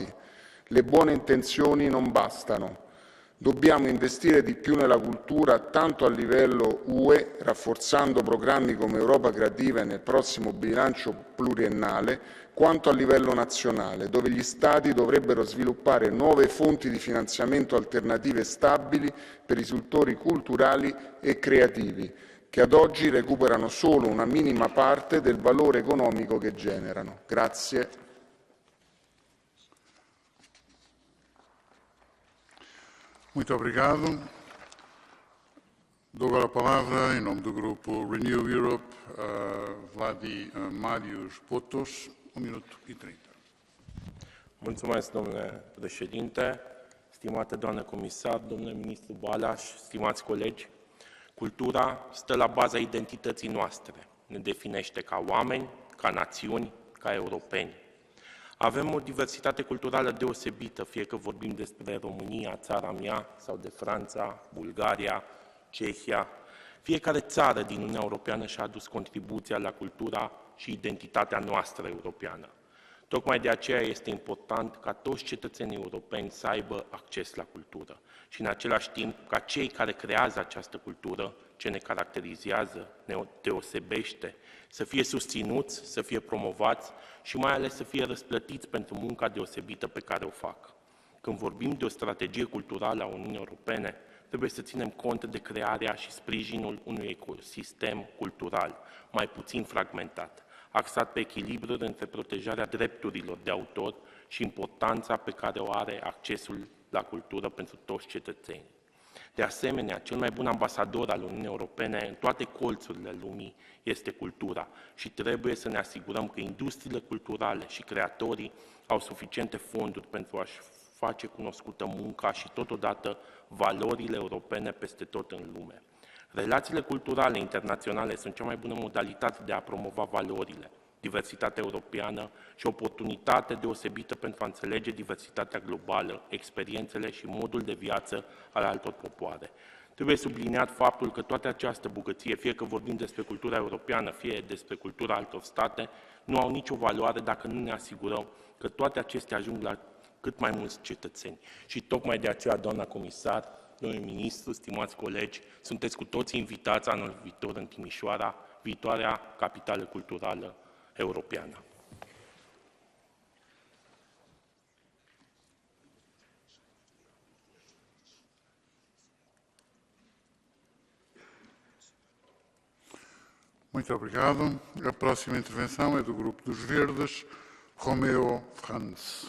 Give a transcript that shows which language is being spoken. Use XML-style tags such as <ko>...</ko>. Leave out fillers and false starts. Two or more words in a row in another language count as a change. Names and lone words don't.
<it>Le buone intenzioni non bastano. Dobbiamo investire di più nella cultura tanto a livello UE, rafforzando programmi come Europa Creativa e nel prossimo bilancio pluriennale, quanto a livello nazionale, dove gli Stati dovrebbero sviluppare nuove fonti di finanziamento alternative stabili per i settori culturali e creativi, che ad oggi recuperano solo una minima parte del valore economico che generano. Grazie.</it> <pt>Muito obrigado. Dou agora a palavra, em nome do grupo Renew Europe, a Marius Potos,</pt> <ro>1 minut și 30. Mulțumesc, domnule președinte, stimată doamnă comisar, domnule ministru Balaș, stimați colegi. Cultura stă la baza identității noastre, ne definește ca oameni, ca națiuni, ca europeni. Avem o diversitate culturală deosebită, fie că vorbim despre România, țara mea, sau de Franța, Bulgaria, Cehia. Fiecare țară din Uniunea Europeană și-a adus contribuția la cultura și identitatea noastră europeană. Tocmai de aceea este important ca toți cetățenii europeni să aibă acces la cultură și în același timp ca cei care creează această cultură, ce ne caracterizează, ne deosebește, să fie susținuți, să fie promovați și mai ales să fie răsplătiți pentru munca deosebită pe care o fac. Când vorbim de o strategie culturală a Uniunii Europene, trebuie să ținem cont de crearea și sprijinul unui ecosistem cultural mai puțin fragmentat, axat pe echilibrul între protejarea drepturilor de autor și importanța pe care o are accesul la cultură pentru toți cetățenii. De asemenea, cel mai bun ambasador al Uniunii Europene în toate colțurile lumii este cultura și trebuie să ne asigurăm că industriile culturale și creatorii au suficiente fonduri pentru a-și face cunoscută munca și totodată valorile europene peste tot în lume. Relațiile culturale internaționale sunt cea mai bună modalitate de a promova valorile, diversitatea europeană și oportunitate deosebită pentru a înțelege diversitatea globală, experiențele și modul de viață al altor popoare. Trebuie subliniat faptul că toată această bogăție, fie că vorbim despre cultura europeană, fie despre cultura altor state, nu au nicio valoare dacă nu ne asigurăm că toate acestea ajung la cât mai mulți cetățeni. Și tocmai de aceea, doamna comisar, domnule ministru, stimați colegi, sunteți cu toții invitați anul viitor în Timișoara, viitoarea capitală culturală europeană.</ro> <pt>Muito obrigado. A próxima intervenção é do Grupo dos Verdes, Romeo Franz.</pt>